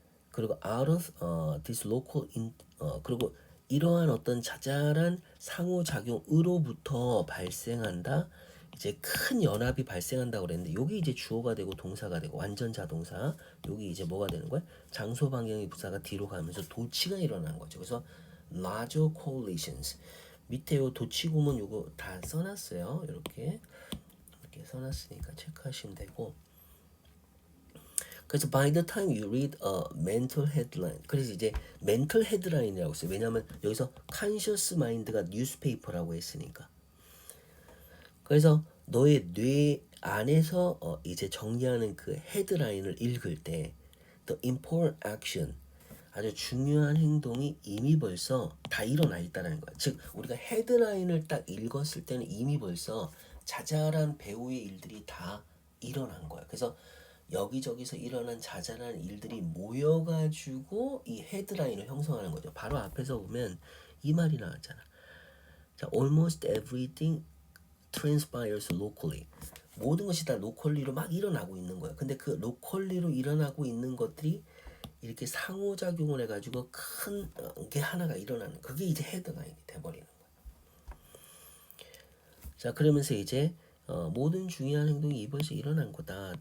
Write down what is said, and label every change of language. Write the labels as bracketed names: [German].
[Korean] 그리고 [English] out of this local [Korean] 그리고 이러한 어떤 자잘한 상호작용으로부터 발생한다. 이제 큰 연합이 발생한다고 그랬는데 여기 이제 주어가 되고 동사가 되고 완전 자동사. 여기 이제 뭐가 되는 거야? 장소 방향의 부사가 뒤로 가면서 도치가 일어나는 거죠. [English] 그래서 larger coalitions. [Korean] 밑에 요 도치구문 요거 다 써놨어요. 이렇게 써놨으니까 체크하시면 되고. 그래서 [English] by the time you read a mental headline, [Korean] 그래서 이제 [English] mental headline이라고 [Korean] 써요. 왜냐하면 여기서 conscious mind가 newspaper라고 했으니까. 그래서 너의 뇌 안에서 이제 정리하는 그 헤드라인을 읽을 때 [English] the important action, [Korean] 아주 중요한 행동이 이미 벌써 다 일어나 있다는 거야. 즉 우리가 헤드라인을 딱 읽었을 때는 이미 벌써 자잘한 배우의 일들이 다 일어난 거야. 그래서 여기저기서 일어난 자잘한 일들이 모여가지고 이 헤드라인을 형성하는 거죠. 바로 앞에서 보면 이 말이 나왔잖아. [English] 자, almost everything transpires locally. [Korean] 모든 것이 다 로컬리로 막 일어나고 있는 거야. 근데 그 로컬리로 일어나고 있는 것들이 이렇게 상호작용을 해가지고 큰 게 하나가 일어나는, 그게 이제 헤드라인이 돼버리는 거야. 자, 그러면서 이제 모든 중요한 행동이 이번에 일어난 거다.